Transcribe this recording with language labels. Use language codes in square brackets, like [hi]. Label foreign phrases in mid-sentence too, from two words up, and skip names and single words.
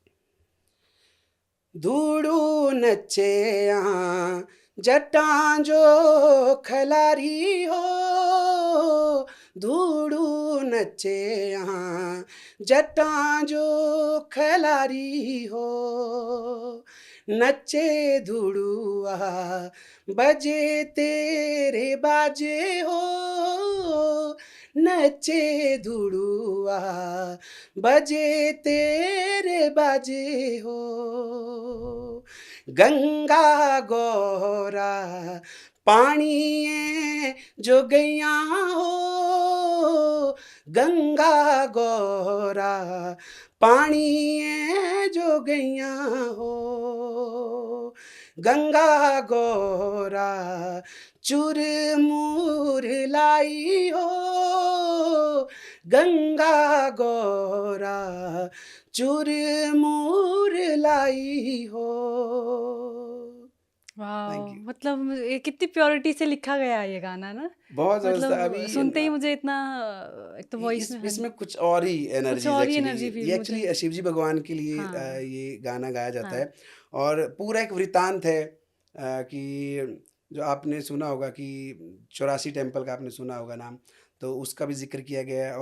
[xnr] धूड़ू नचे यहाँ जटां जो खलारी हो, धूड़ू नचे यहाँ जटां जो खलारी हो, नचे धूड़ुआ बजे तेरे बाजे हो, नचे धूड़ुआ बजे तेरे बाजे हो, गंगा गौरा पानिए जो गैया हो, गंगा गौरा पानिए जो गैया हो, गंगा गौरा चूर मूर लाई हो, गंगा गौरा चूर मूर लाई हो। [hi] वाह, [en] Thank you. [hi] मतलब ये कितनी प्योरिटी से लिखा गया है ये गाना ना। बहुत ज़बरदस्त है। मतलब अभी सुनते ही मुझे इतना एक तो वॉइस में इसमें कुछ और ही कुछ एनर्जीज और ही एक्चुअली, [en] energy feel [hi] ये मुझे। एक्चुअली शिव जी भगवान के लिए हाँ ये गाना गाया जाता हाँ। है। और पूरा एक वृत्तांत है कि जो आपने सुना होगा कि 84 टेम्पल का आपने सुना होगा नाम, तो उसका भी जिक्र किया गया है।